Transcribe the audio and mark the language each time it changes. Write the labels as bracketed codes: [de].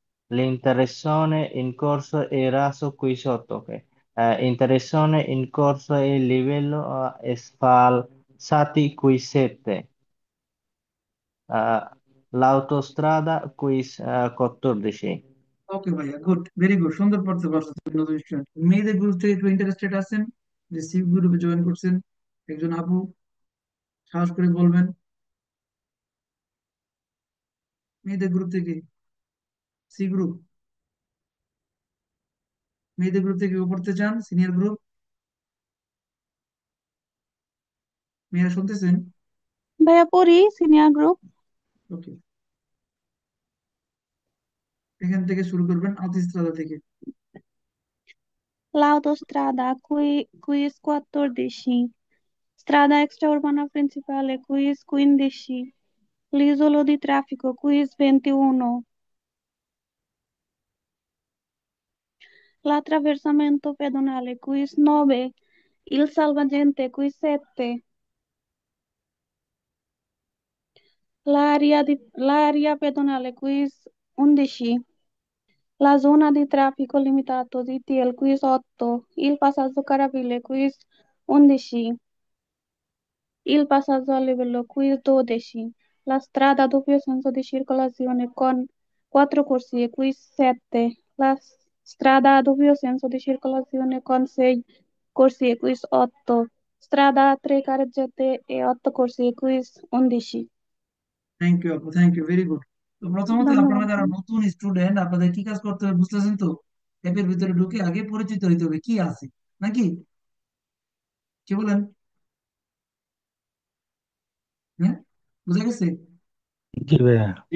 [it] L'interessone in corso e raso quiz 8, ok. Interessone in corso e livello sfalsati quiz 7, eh, l'autostrada quiz 14. [bn] ওকে ভাইয়া, good, [en] very good, [bn] সুন্দর পড়তে পারছো তুমি, নতুন student. মেয়েদের গ্রুপ থেকে একটু ইন্টারেস্টেড আছেন, যে সি গ্রুপে জয়েন করছেন? একজন আপু সাহস করে বলবেন মেয়েদের গ্রুপ থেকে। সি গ্রুপ, মেয়েদের গ্রুপ থেকে কেউ পড়তে চান? সিনিয়র গ্রুপ, মেয়েরা শুনতেছেন? ভাইয়া পড়ি সিনিয়র গ্রুপ। ওকে, এখান থেকে শুরু করবেন, আউতিস্ত্রাদা থেকে। [it] L'autostrada quiz 14, strada extraurbana principale quiz 15, l'isola di traffico quiz 21, l'attraversamento pedonale quiz 9, il salvagente quiz 7, l'area pedonale quiz 11, la zona di traffico limitato ZTL quiz 8, il passaggio carabile quiz 11, il passaggio a livello quiz 12, la strada a doppio senso di circolazione con 4 corsie quiz 7, la strada a doppio senso di circolazione con 6 corsie quiz 8, strada a 3 carreggiate e 8 corsie quiz 11. [en] Thank you আপু, thank you, very good. [bn] তো প্রথমত আপনারা ধন্যবাদ। যারা নতুন student, আপনাদের কি কাজ করতে হবে বুঝতেছেন তো? অ্যাপের ভিতরে ঢুকে আগে পরিচিত হইতে হবে কি আছে, নাকি? কি বলেন? হ্যাঁ, বুঝা গেছে? জি ভাইয়া।